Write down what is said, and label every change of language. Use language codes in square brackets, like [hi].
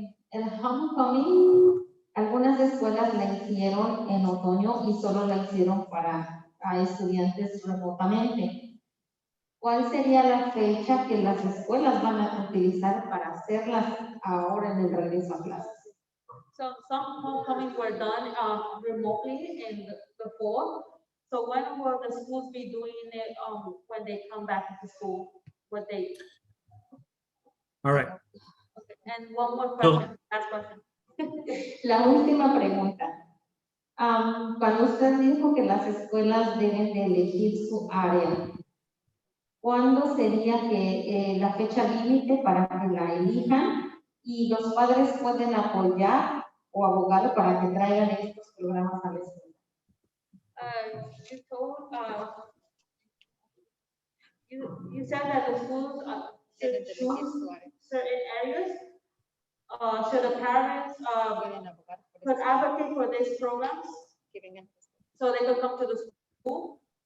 [es] el Homecoming, algunas escuelas la hicieron en otoño y solo la hicieron para a estudiantes remotamente. ¿Cuál sería la fecha que las escuelas van a utilizar para hacerlas ahora en el regreso a clases? [en] So some homecomings were done remotely in the fall. So when will the schools be doing it when they come back to school? What date? all right. And one more question, last question. [es] La última pregunta. Cuando usted dijo que las escuelas deben de elegir su área, ¿cuándo sería que la fecha límite para que la elijan y los padres pueden apoyar o abogar para que traigan estos programas a la escuela? [en] You told, you said that the schools should choose certain areas. Should the parents could advocate for these programs so they could come to the school?